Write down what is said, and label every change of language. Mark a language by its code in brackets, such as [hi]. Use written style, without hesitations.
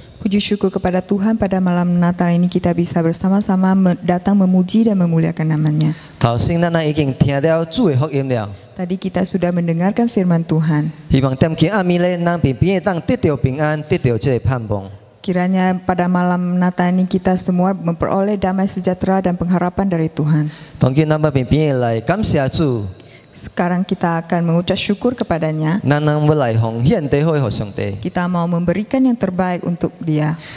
[id] Puji syukur kepada Tuhan pada malam Natal ini kita bisa bersama-sama datang memuji dan memuliakan namanya. [nan] 頭先咱已經聽了主嘅福音了， [id] Tadi kita sudah mendengarkan firman Tuhan. [nan] 希望點今暗暝咧，咱平平當得到平安，得到這個盼望。 [id] Kiranya pada malam Natal ini kita semua memperoleh damai sejahtera dan pengharapan dari Tuhan. [nan] 當今咱要平平來感謝主， [id] Sekarang kita akan mengucap syukur kepadanya. [nan] 咱要來奉獻地會給上帝， [id] Kita mau memberikan yang terbaik untuk Dia.